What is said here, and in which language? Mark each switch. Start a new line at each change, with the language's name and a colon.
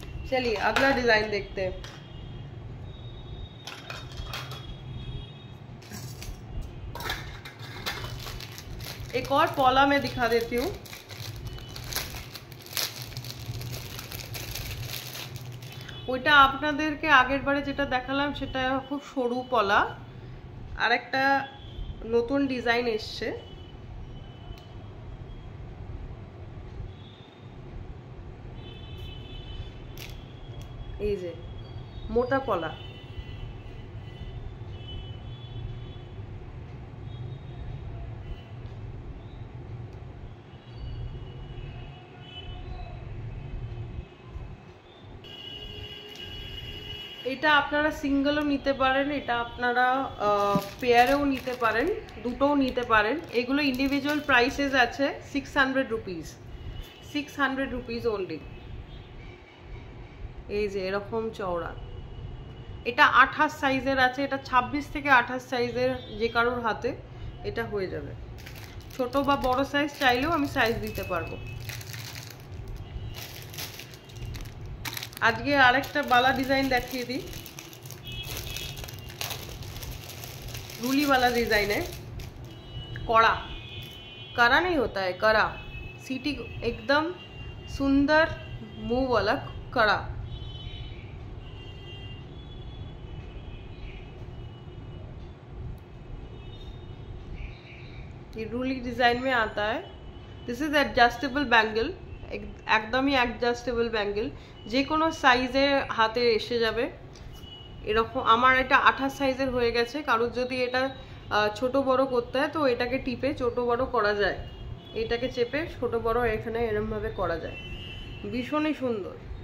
Hindi: चलिए अगला डिजाइन देखते हैं। एक और पॉला में दिखा देती हूँ।
Bangla: ওইটা আপনাদেরকে আগের বারে যেটা দেখালাম সেটা খুব সরু পলা, আর একটা নতুন ডিজাইন এসছে। এই যে মোটা পলা, এটা আপনারা সিঙ্গেলও নিতে পারেন, এটা আপনারা পেয়ারেও নিতে পারেন, দুটোও নিতে পারেন। এগুলো ইন্ডিভিজুয়াল প্রাইসেস আছে 600 রুপিস, 600 রুপিস ওনলি। এই যে এরকম চওড়া, এটা 28 সাইজের আছে, এটা 26 থেকে 28 সাইজের যে কারোর হাতে এটা হয়ে যাবে। ছোট বা বড় সাইজ চাইলেও আমি সাইজ দিতে পারবো। আজকে আরেকটা বালা ডিজাइन
Hindi: देखिए दी, रूली वाला डिजाइन है। कड़ा कड़ा नहीं होता है, कड़ा सीटी एकदम सुंदर मुंह वाला कड़ा। ये रूली डिजाइन में आता है।
English: this is adjustable bangle,
Bangla: একদমই অ্যাডজাস্টেবল ব্যাঙ্গেল, যে কোনো সাইজে হাতে এসে যাবে এরকম। আমার এটা 28 সাইজের হয়ে গেছে, কারোর যদি এটা ছোট বড় করতে হয় তো এটাকে টিপে ছোট বড় করা যায়, এটাকে চেপে ছোট বড় এখানে এরকম ভাবে করা যায়। ভীষণই সুন্দর।